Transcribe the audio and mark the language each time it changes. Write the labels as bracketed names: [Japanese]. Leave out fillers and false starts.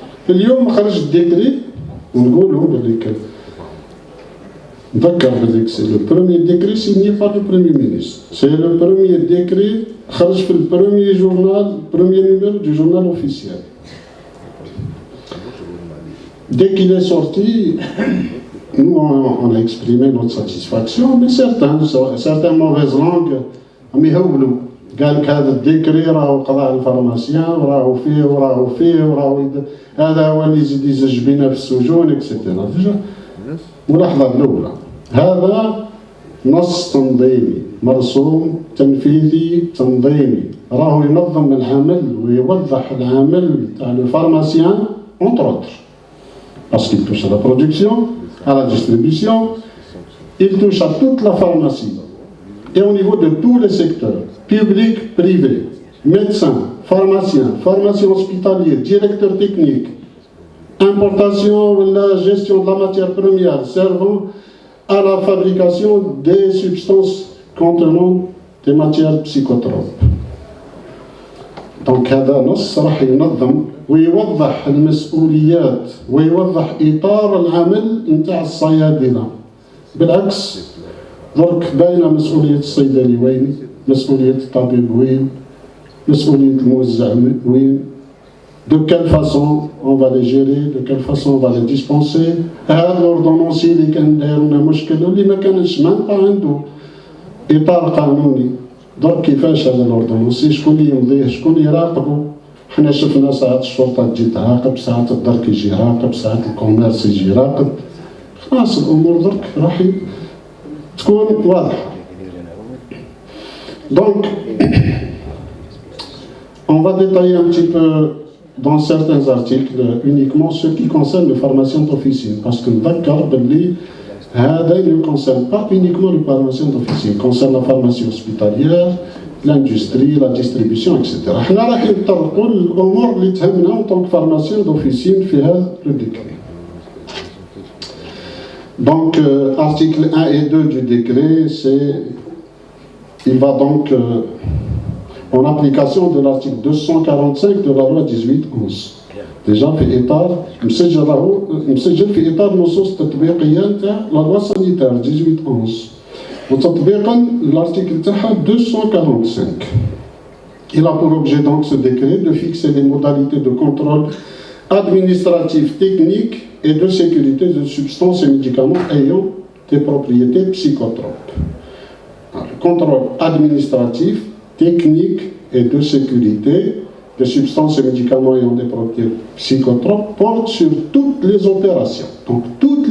[Arabic] اليوم خرج الديكري ونقولوا نذكر [French] c'est le premier décret signé par le Premier ministre. C'est le premier décret [Arabic] خرج في [French] premier numéro du journal officiel. Dès qu'il est sorti, nous on a exprimé notre satisfaction, mais certaines mauvaises langues [Arabic] ميهولوا قال لك هذا الديكري راهو قضاء الفارماسيان وراهو فيه هذا هو اللي يزيد يزج بينا في السجون اكسيتيرا. ملاحظة الأولى، هذا نص تنظيمي مرسوم تنفيذي تنظيمي راهو ينظم العمل ويوضح العمل تاع الفارماسيان [French] entre autres parce qu'il touche à la production, à la distribution, il touche à toute la pharmacie et au niveau de tous les secteurs, public, privé, médecins, pharmaciens hospitaliers, directeurs techniques, importation ou la gestion de la matière première servant à la fabrication des substances contenant des matières psychotropes. [Arabic] Donc هذا نص راح ينظم ويوضح المسؤوليات ويوضح إطار العمل نتاع الصيادلة. بالعكس درك باينة مسؤولية الصيدلي وين، مسؤولية الطبيب وين، مسؤولية الموزع وين. [French] De quelle façon on va les gérer, de quelle façon on va les dispenser. [Arabic] هذا l'ordonnancier اللي كان داير لنا مشكل واللي ما كانش مانبا عنده إطار قانوني. درك كيفاش هذا l'ordonnancier شكون اللي يمضيه، شكون اللي يراقبه. حنا شفنا ساعات الشرطة تجي تعاقب، ساعات الدرك يجي يراقب، ساعات الكوميرس يجي يراقب. خلاص الأمور درك راح تكون واضحة. [French] Donc, on va détailler un petit peu dans certains articles uniquement ce qui concerne le pharmacien d'officine, parce que d'accord, [Arabic] هذا [French] ne concerne pas uniquement le pharmacien d'officine, concerne la pharmacie hospitalière, l'industrie, la distribution, etc. [Arabic] احنا راح نطرقوا الامور اللي تهمنا [French] en tant que pharmacien d'officine [Arabic] في هذا le décret. [French] Donc, article 1 et 2 du décret, il va donc en application de l'article 245 de la loi 1811. [Arabic] Déjà في إطار مسجل في إطار نصوص تطبيقية نتاع [French] la loi sanitaire [Arabic] 1811 وتطبيقا l'article تاعها 245. [French] Il a pour objet donc ce décret de fixer les modalités de contrôle administratif, technique et de sécurité de substances et médicaments ayant des propriétés psychotropes. Alors, le contrôle administratif, technique et de sécurité des substances et médicaments ayant des propriétés psychotropes porte sur toutes les opérations. Donc toutes